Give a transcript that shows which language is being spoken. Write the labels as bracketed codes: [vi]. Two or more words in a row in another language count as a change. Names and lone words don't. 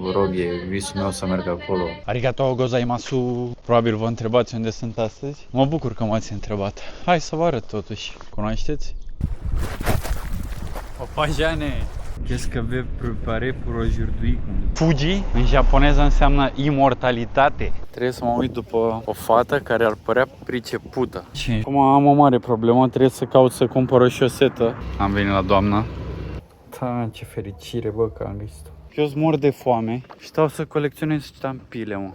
[ro] Vă rog, e visul meu să merg acolo. [ja] ありがとうございます. [ro] Probabil vă întrebați unde sunt astăzi. Mă bucur că m-ați întrebat. Hai să vă arăt totuși. Cunoașteți? Opa, Jane! [fr] Qu'est-ce que veut préparer pour aujourd'hui? [ro] Fuji, în japoneză, înseamnă imortalitate. Trebuie să mă uit după o fată care ar părea pricepută. Și acum am o mare problemă, trebuie să caut să cumpăr o șosetă. Am venit la doamna. Da, ce fericire, bă, că am găsit-o. Eu mor de foame și stau să colecționez ștampile, mă.